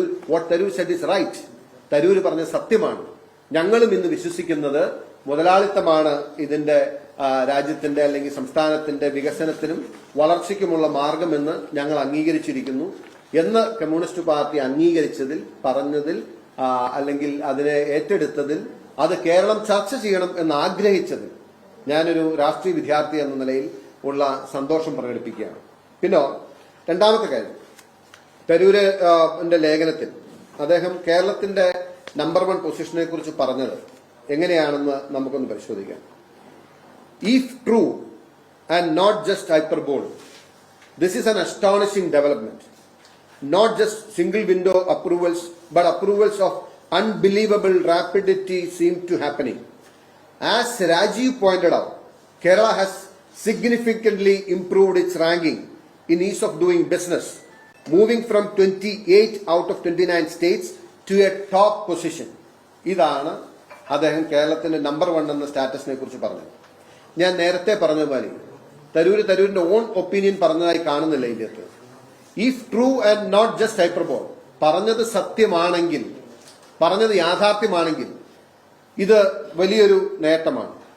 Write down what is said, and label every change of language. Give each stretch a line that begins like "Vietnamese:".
English: What Tharoor said is right.
Malayalam: Tharoor പറഞ്ഞ സത്യമാണ്. ഞങ്ങളും ഇന്ന് വിശ്വസിക്കുന്നത് മുതലാളിത്തമാണ് ഇതിന്റെ രാജ്യത്തിന്റെ അല്ലെങ്കിൽ സംസ്ഥാനത്തിന്റെ വികസനത്തിനും വളർച്ചയ്ക്കുമുള്ള മാർഗമെന്ന് ഞങ്ങൾ അംഗീകരിച്ചിരിക്കുന്നു എന്ന് കമ്മ്യൂണിസ്റ്റ് പാർട്ടി അംഗീകരിച്ചതിൽ, പറഞ്ഞതിൽ, അല്ലെങ്കിൽ അതിനെ ഏറ്റെടുത്തതിൽ, അത് കേരളം ചർച്ച ചെയ്യണം എന്ന് ആഗ്രഹിച്ചതിൽ ഞാനൊരു രാഷ്ട്രീയ വിദ്യാർത്ഥി എന്ന നിലയിൽ ഉള്ള സന്തോഷം പ്രകടിപ്പിക്കുകയാണ്. പിന്നെ രണ്ടാമത്തെ കാര്യം, തരൂരിന്റെ ലേഖനത്തിൽ അദ്ദേഹം കേരളത്തിന്റെ നമ്പർ 1 പൊസിഷനെ കുറിച്ച് പറഞ്ഞത് എങ്ങനെയാണെന്ന് നമുക്കൊന്ന് പരിശോധിക്കാം.
English: If true and not just hyperbole, this is an astonishing development. Not just single window approvals, but approvals of unbelievable rapidity seem to happening. As Rajiv pointed out, Kerala has significantly improved its ranking in ease of doing business, moving from 28 out of 29 states to a top position.
Malayalam: ഇതാണ് അദ്ദേഹം കേരളത്തിന്റെ number 1 എന്ന സ്റ്റാറ്റസിനെ കുറിച്ച് പറഞ്ഞത്. ഞാൻ നേരത്തെ പറഞ്ഞതുപോലെ തരൂരിന്റെ ഓൺ ഒപ്പീനിയൻ പറഞ്ഞതായി കാണുന്നില്ല ഇതിനകത്ത്.
English: if true and not just hyperbole,
Malayalam: പറഞ്ഞത് സത്യമാണെങ്കിൽ, പറഞ്ഞത് യാഥാർത്ഥ്യമാണെങ്കിൽ ഇത് വലിയൊരു നേട്ടമാണ്.